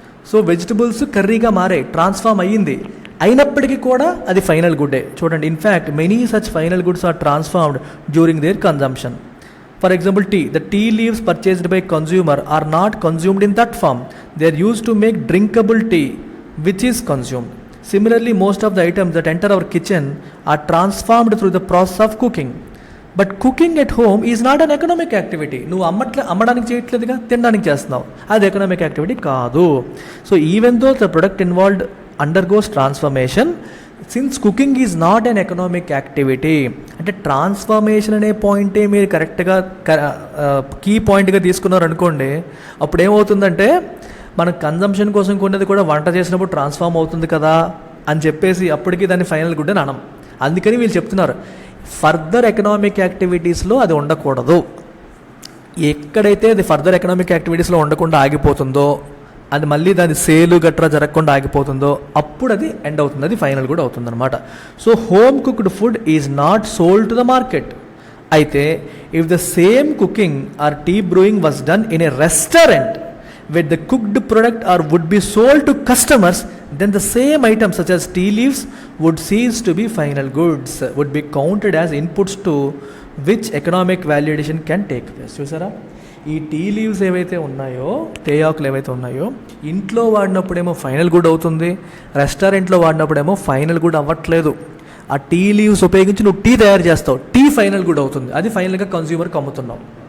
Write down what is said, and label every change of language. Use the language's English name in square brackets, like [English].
[Telugu] So vegetables కర్రీగా మారే, transform అయ్యింది. అయినప్పటికీ కూడా అది ఫైనల్ గుడ్డే. చూడండి, [English] In fact many such final goods are transformed during their consumption. For example, tea. The tea leaves purchased by consumer are not consumed in that form. They are used to make drinkable tea which is consumed. Similarly, most of the items that enter our kitchen are transformed through the process of cooking. But cooking at home is not an economic activity. [Telugu] నువ్వు అమ్మడానికి చేయట్లేదుగా, తినడానికి చేస్తున్నావు. అది economic activity కాదు. [English] So even though the product involved undergoes transformation, since cooking is not an economic activity. [Telugu] అంటే transformation అనే పాయింటే మీరు కరెక్ట్గా కీ పాయింట్గా తీసుకున్నారు అనుకోండి, అప్పుడు ఏమవుతుందంటే మన కన్జంప్షన్ కోసం కొన్నది కూడా వంట చేసినప్పుడు ట్రాన్స్ఫార్మ్ అవుతుంది కదా అని చెప్పేసి అప్పటికి దాన్ని ఫైనల్ గుడ్ అని అనం. అందుకని వీళ్ళు చెప్తున్నారు ఫర్దర్ ఎకనామిక్ యాక్టివిటీస్లో అది ఉండకూడదు. ఎక్కడైతే అది ఫర్దర్ ఎకనామిక్ యాక్టివిటీస్లో ఉండకుండా ఆగిపోతుందో, అది మళ్ళీ దాని సేలు గట్రా జరగకుండా ఆగిపోతుందో, అప్పుడు అది ఎండ్ అవుతుంది, అది ఫైనల్ కూడా అవుతుంది అనమాట. [English] So home cooked food is not sold to the market. [Telugu] అయితే [English] If the same cooking or tea brewing was done in a restaurant where the cooked product or would be sold to customers, then the same items such as tea leaves would cease to be final goods, would be counted as inputs to which economic valuation can take place. [Telugu] చూసారా, ఈ tea leaves ఏవైతే ఉన్నాయో, తేయాకులు ఏవైతే ఉన్నాయో, ఇంట్లో వాడినప్పుడేమో final good అవుతుంది, రెస్టారెంట్లో వాడినప్పుడేమో final good అవ్వట్లేదు. ఆ టీ లీవ్స్ ఉపయోగించి నువ్వు టీ తయారు చేస్తావు, టీ ఫైనల్ గుడ్ అవుతుంది, అది ఫైనల్గా కన్జ్యూమర్కి అమ్ముతున్నావు.